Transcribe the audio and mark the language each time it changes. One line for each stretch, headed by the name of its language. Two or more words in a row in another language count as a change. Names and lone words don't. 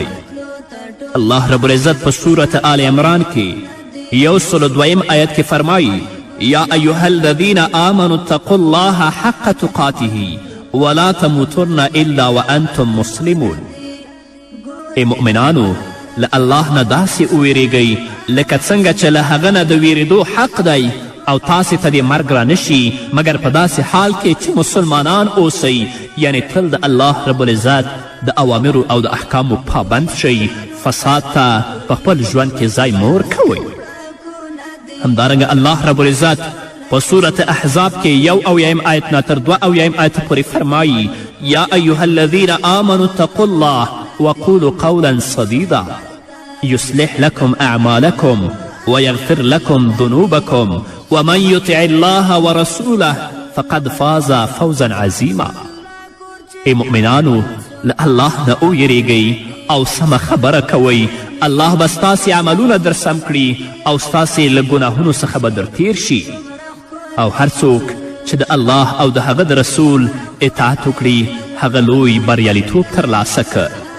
Pashto: الله رب العزت په صورت آل عمران کې 102 آیت کې فرمایي
Arabic: یا ایها الذین آمنوا اتقوا الله حق تقاته ولا تموتن الا وانتم مسلمون.
Pashto: ای مؤمنانو له الله نه داسې وویرېږئ لکه څنګه چې له هغه نه د ویرېدو حق دی او تاسې ته دې مرګ را نشي مګر په داسې حال کې چې مسلمانان اوسئ یعنی تل د الله رب العزت د اوامرو او د احکامو پابند شئ فساد ته په خپل ژوند کې ځای مور کوئ. همدارنګه الله رب العزت په صورت احزاب کې 1 آیت نه تر 2 آیت پورې فرمایي
Arabic: یا ایها الذین آمنوا اتقوا الله وقولوا قولا سدیدا یصلح لكم اعمالكم ويغفر لكم ذنوبكم ومن يطع الله ورسوله فقد فاز فوزا عظیما.
Pashto: ای مؤمنانو له الله نه ویریږئ او سمه خبره کوئ الله به ستاسې عملونه در سم کړي او ستاسې له ګناهونو څخه به در تیر شي او هر څوک چې د الله او د هغه د رسول اطاعت وکړي هغه لوی بریالیتوب ترلاسه که.